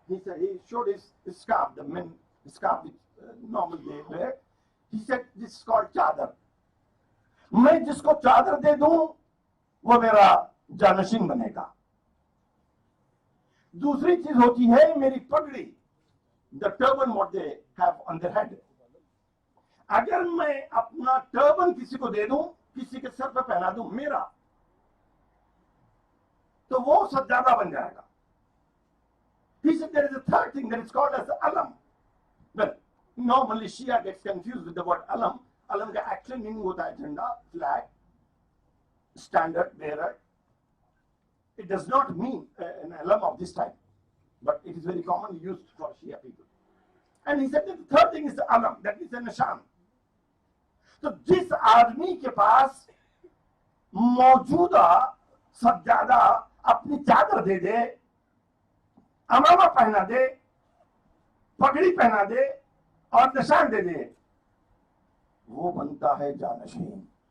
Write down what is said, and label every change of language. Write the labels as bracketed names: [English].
[English] He said, he showed his scarf, the men scarf which normally they wear. He said, this is called chadar. [Hindi] मैं जिसको चादर दे दूं, वो मेरा जानशीन बनेगा. दूसरी चीज होती है मेरी पगड़ी, [English] the turban what they have on their head. [Hindi] अगर मैं अपना टर्बन किसी को दे दूं, किसी के सर पर पहना दूं मेरा, तो वो सज्जादा बन जाएगा. [English] He said there is a 3rd thing that is called as alam. Well, normally Shia gets confused with the word alam. Alam का actual meaning [Hindi] होता है झंडा, [English] flag, standard bearer. It does not mean an alam of this type, but it is very commonly used for Shia people. And he said that the 3rd thing is the alam, that is a nishan. [Hindi] तो जिस आदमी के पास मौजूदा सज्जादा अपनी चादर दे दे, अमामा पहना दे, पगड़ी पहना दे और निशान दे दे, वो बनता है जानशीन.